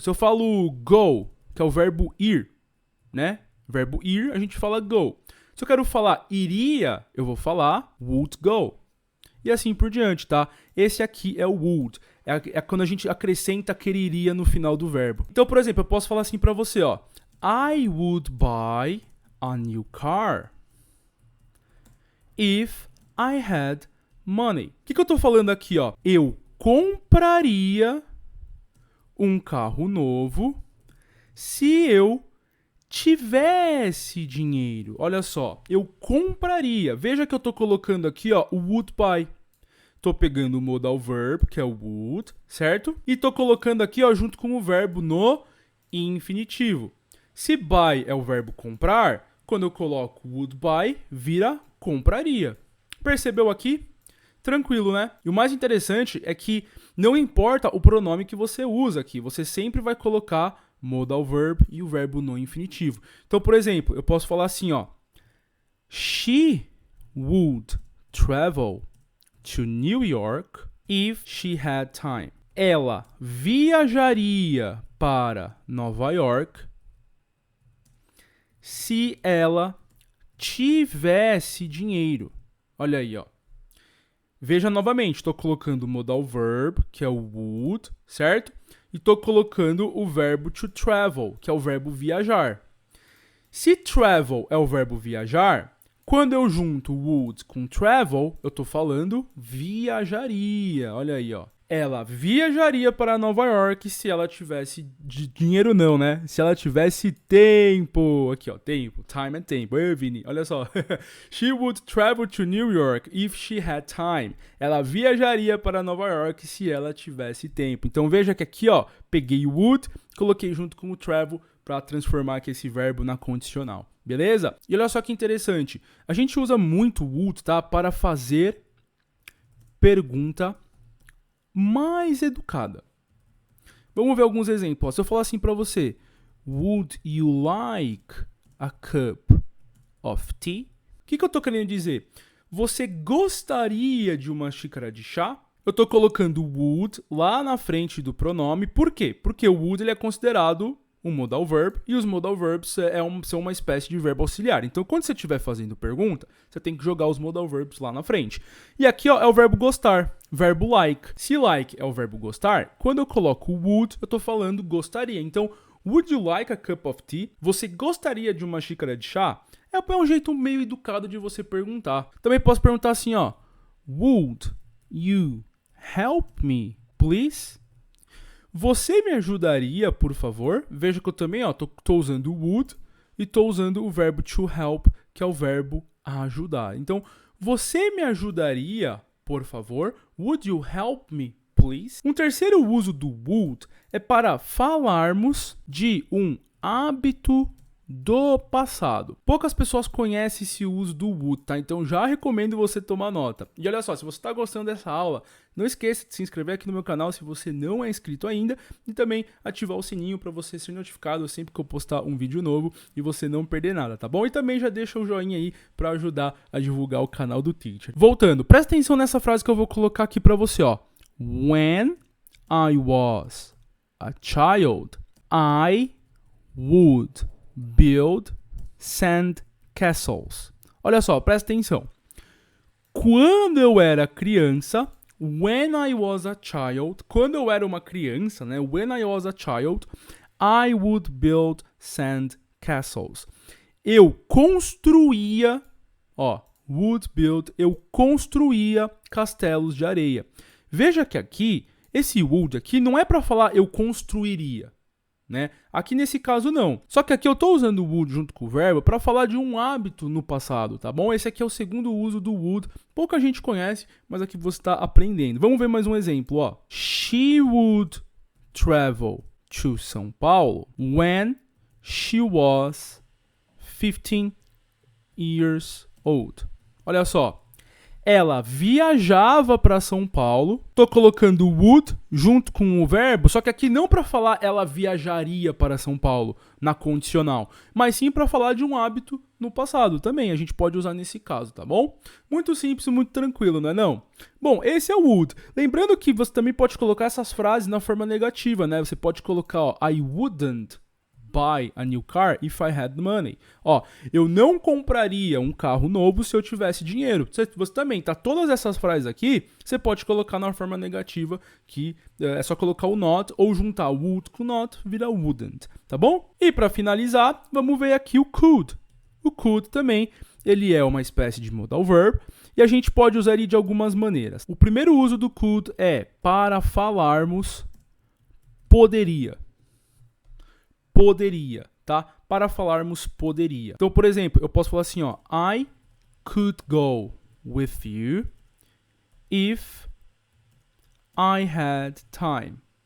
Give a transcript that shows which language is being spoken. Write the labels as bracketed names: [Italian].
[Portuguese] Se eu falo go, que é o verbo ir, né? Verbo ir, a gente fala go. Se eu quero falar iria, eu vou falar [English] would go. [Portuguese] E assim por diante, tá? Esse aqui é o would. É quando a gente acrescenta quereria no final do verbo. Então, por exemplo, eu posso falar assim pra você, ó. [English] I would buy a new car if I had money. [Portuguese] O que eu tô falando aqui, ó? Eu compraria um carro novo se eu tivesse dinheiro. Olha só, eu compraria. Veja que eu tô colocando aqui, ó, o [English] would buy. [Portuguese] Tô pegando o modal verb, que é o would, certo? E tô colocando aqui, ó, junto com o verbo no infinitivo. Se buy é o verbo comprar, quando eu coloco [English] would buy, [Portuguese] vira compraria. Percebeu aqui? Tranquilo, né? E o mais interessante é que não importa o pronome que você usa aqui, você sempre vai colocar modal verb e o verbo no infinitivo. Então, por exemplo, eu posso falar assim, ó. [English] She would travel to New York if she had time. [Portuguese] Ela viajaria para Nova York se ela tivesse dinheiro. Olha aí, ó. Veja novamente, estou colocando o modal verb, que é o would, certo? E estou colocando o verbo to travel, que é o verbo viajar. Se travel é o verbo viajar, quando eu junto would com travel, eu estou falando viajaria. Olha aí, ó. Ela viajaria para Nova York se ela tivesse dinheiro não, né? Se ela tivesse tempo. Aqui, ó, tempo. Time é tempo. Ei, Vini, olha só. [English] She would travel to New York if she had time. [Portuguese] Ela viajaria para Nova York se ela tivesse tempo. Então veja que aqui, ó, peguei o would, coloquei junto com o travel para transformar aqui esse verbo na condicional. Beleza? E olha só que interessante. A gente usa muito would, tá? Para fazer pergunta mais educada. Vamos ver alguns exemplos. Se eu falar assim para você, [English] would you like a cup of tea? [Portuguese] O que eu tô querendo dizer? Você gostaria de uma xícara de chá? Eu tô colocando would lá na frente do pronome. Por quê? Porque o would ele é considerado um modal verb e os modal verbs são uma espécie de verbo auxiliar. Então, quando você estiver fazendo pergunta, você tem que jogar os modal verbs lá na frente. E aqui, ó, é o verbo gostar, verbo like. Se like é o verbo gostar, quando eu coloco would, eu tô falando gostaria. Então, [English] would you like a cup of tea? [Portuguese] Você gostaria de uma xícara de chá? É um jeito meio educado de você perguntar. Também posso perguntar assim, ó. [English] Would you help me, please? [Portuguese] Você me ajudaria, por favor? Veja que eu também, ó, tô usando o would e tô usando o verbo to help, que é o verbo ajudar. Então, você me ajudaria, por favor? [English] Would you help me, please. [Portuguese] Um terceiro uso do would é para falarmos de um hábito do passado. Poucas pessoas conhecem esse uso do would, tá? Então já recomendo você tomar nota. E olha só, se você está gostando dessa aula, não esqueça de se inscrever aqui no meu canal se você não é inscrito ainda e também ativar o sininho para você ser notificado sempre que eu postar um vídeo novo e você não perder nada, tá bom? E também já deixa o joinha aí para ajudar a divulgar o canal do Teacher. Voltando, presta atenção nessa frase que eu vou colocar aqui para você, ó. [English] When I was a child, I would build sand castles. [Portuguese] Olha só, presta atenção. Quando eu era criança, [English] when I was a child, [Portuguese] quando eu era uma criança, né? [English] When I was a child, I would build sand castles. [Portuguese] Eu construía, ó, [English] would build, [Portuguese] eu construía castelos de areia. Veja que aqui, esse would aqui não é para falar eu construiria. Né? Aqui nesse caso não. Só que aqui eu estou usando o would junto com o verbo para falar de um hábito no passado, tá bom? Esse aqui é o segundo uso do would. Pouca gente conhece, mas aqui você está aprendendo. Vamos ver mais um exemplo, ó. [English] She would travel to São Paulo when she was 15 years old. [Portuguese] Olha só. Ela viajava para São Paulo. Tô colocando would junto com o verbo, só que aqui não para falar ela viajaria para São Paulo na condicional, mas sim para falar de um hábito no passado também. A gente pode usar nesse caso, tá bom? Muito simples, muito tranquilo, não é não? Bom, esse é o would. Lembrando que você também pode colocar essas frases na forma negativa, né? Você pode colocar, ó, [English] I wouldn't buy a new car if I had money. [Portuguese] Ó, eu não compraria um carro novo se eu tivesse dinheiro. Você também, tá? Todas essas frases aqui, você pode colocar na forma negativa, que é só colocar o not ou juntar would com not, vira wouldn't, tá bom? E para finalizar, vamos ver aqui o could. O could também, ele é uma espécie de modal verb e a gente pode usar ele de algumas maneiras. O primeiro uso do could é para falarmos poderia. Poderia, tá? Para falarmos poderia. Então, por exemplo, eu posso falar assim, ó. [English] I could go with you if I had time.